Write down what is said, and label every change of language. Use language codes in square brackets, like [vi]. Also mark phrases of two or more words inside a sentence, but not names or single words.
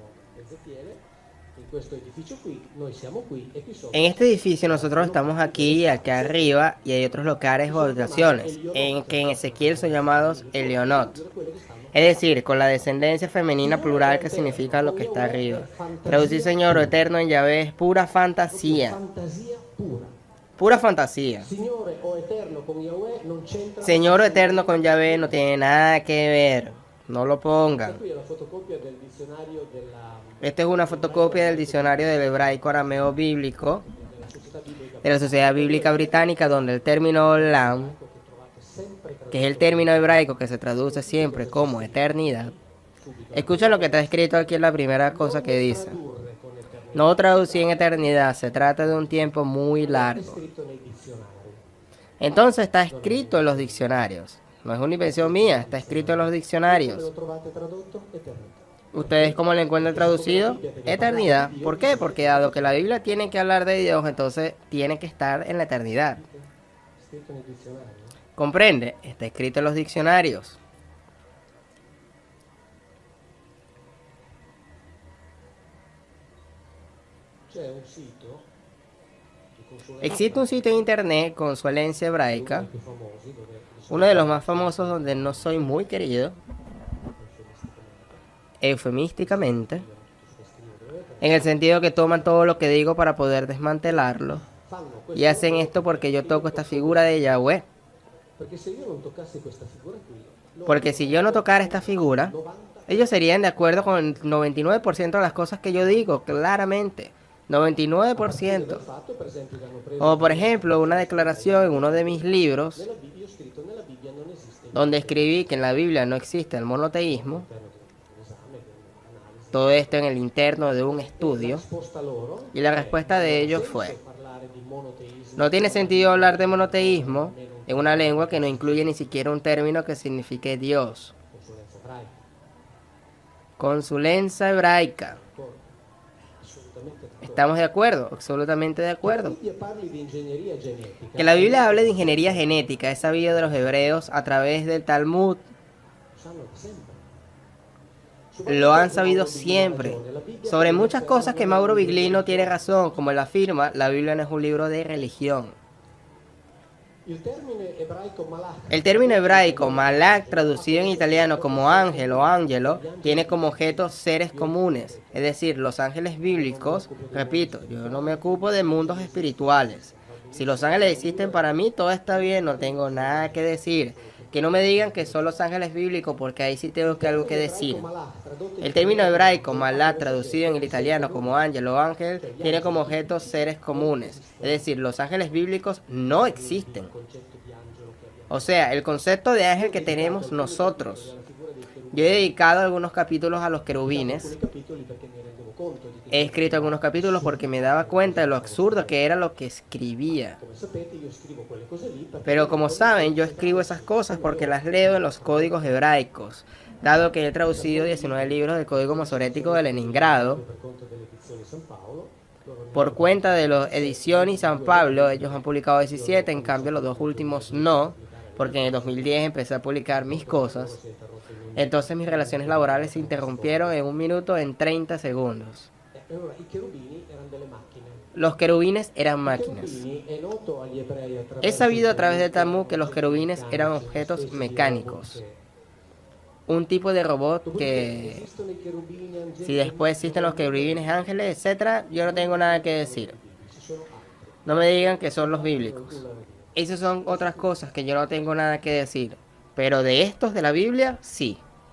[es] En este edificio nosotros estamos aquí, acá arriba, y hay otros locales o habitaciones, que en Ezequiel son llamados Elionot. Es decir, con la descendencia femenina plural que significa lo que está arriba. Traducir Señor o Eterno en Yahvé es pura fantasía. Pura fantasía. [it] Signore o eterno con Yahweh non c'entra. [es] Señor eterno con Yahvé no tiene nada que ver. No lo pongan. [it] Qui è la fotocopia del dizionario [es] Esta es una fotocopia del diccionario del hebraico arameo bíblico [it] della società biblica [es] de la Sociedad Bíblica Británica, donde el término olam, [it] che trovate sempre [es] que es el término hebraico que se traduce siempre como eternidad, escucha lo que está escrito aquí en la primera cosa que dice. [it] tradurre con eternità. [es] No traducí en eternidad, se trata de un tiempo muy [it] È [es] largo. [it] scritto nei dizionari. [es] Entonces está escrito en los diccionarios. No es una invención mía, está escrito en los [it] Come [es] diccionarios. [it] lo trovate tradotto? Eternità. [es] ¿Ustedes cómo lo encuentran traducido? Eternidad. ¿Por qué? Porque dado que la Biblia tiene que hablar de Dios, entonces tiene que estar en la eternidad. [it] Scritto nei dizionari. [es] ¿Comprende? Está escrito en los diccionarios. [it] C'è un sito di consulenza [es] Existe un sitio en internet, Consulencia Hebraica, [it] più famosi dove [es] uno de los más famosos donde no soy muy querido, eufemísticamente, en el sentido que toman todo lo que digo para poder desmantelarlo, [it] fanno questo [es] y hacen esto porque yo toco esta figura de Yahweh. [it] perché se io non toccassi questa figura qui, [es] Porque si yo no tocara esta figura, 90 ellos serían de acuerdo con el 99% de las cosas que yo digo, claramente. 99%. [it] del fatto, per esempio, che hanno preso [es] Como por ejemplo una declaración en uno de mis libros, [it] nella Bibbia, io ho scritto nella Bibbia non esiste il [es] donde escribí que en la Biblia no existe el monoteísmo, [it] interno di un esame, di un'analisi. [es] todo esto en el interno de un estudio, [it] Risposta loro, [es] y la respuesta de ellos fue: [it] parlare di monoteismo, [es] no tiene sentido hablar de monoteísmo en una lengua que no incluye ni siquiera un término que signifique Dios. [it] consulenza ebraica, [es] Consulencia hebraica. [it] assolutamente d'accordo. [es] ¿Estamos de acuerdo? Absolutamente de [it] La [es] acuerdo. [it] Bibbia parli di ingegneria genetica, [es] Que la Biblia hable de ingeniería genética es sabido de los hebreos a través del Talmud. [it] lo sanno da sempre. [es] Lo han sabido siempre. Sobre muchas cosas que Mauro Biglino tiene razón, como él afirma, la Biblia no es un libro de religión. [it] Il termine ebraico malach, [es] El término hebraico malak, traducido en italiano como ángel o ángelo, tiene como objeto seres comunes, es decir, los ángeles bíblicos. Repito, yo no me ocupo de mundos espirituales. Si los ángeles existen para mí, todo está bien, no tengo nada que decir. Que no me digan que son los ángeles bíblicos, porque ahí sí tengo algo que decir. [it] malach, tradotto in [es] El término hebraico malak, traducido en el italiano como ángel o ángel, tiene como objeto seres comunes, es decir, los ángeles bíblicos no existen. [it] concetto di angelo che abbiamo. [es] O sea, el concepto de ángel que tenemos nosotros. Yo he dedicado algunos capítulos a los querubines. [it] Alcuni capitoli perché mi rendevo conto di che, [es] He escrito algunos capítulos porque me daba cuenta de lo absurdo que era lo que escribía. [it] come sapete, io scrivo quelle cose lì perché [es] Pero como saben, yo escribo esas cosas porque las leo en los códigos hebraicos. Dado que he traducido 19 libros del Código Masorético de Leningrado, [it] per conto delle edizioni San Paolo, loro [es] por cuenta de las ediciones San Pablo, ellos han publicado 17, en cambio los dos últimos no, porque en el 2010 empecé a publicar mis cosas. [it] si è interrotto il mio. [es] Entonces mis relaciones laborales se interrumpieron en 1 minuto en 30 segundos. [it] E allora i cherubini erano delle macchine. [es] Los querubines eran máquinas. [it] Querubini è noto agli ebrei attraverso [es] He sabido a través del Talmud que los querubines eran objetos mecánicos, un tipo de robot que, [it] esistono i cherubini angelici, [es] si después existen los querubines ángeles, etcétera, yo no tengo nada que decir. [it] ci sono altri. [es] No me digan que son los bíblicos. Esas son otras cosas que yo no tengo nada que decir. Pero de estos de la Biblia, sí.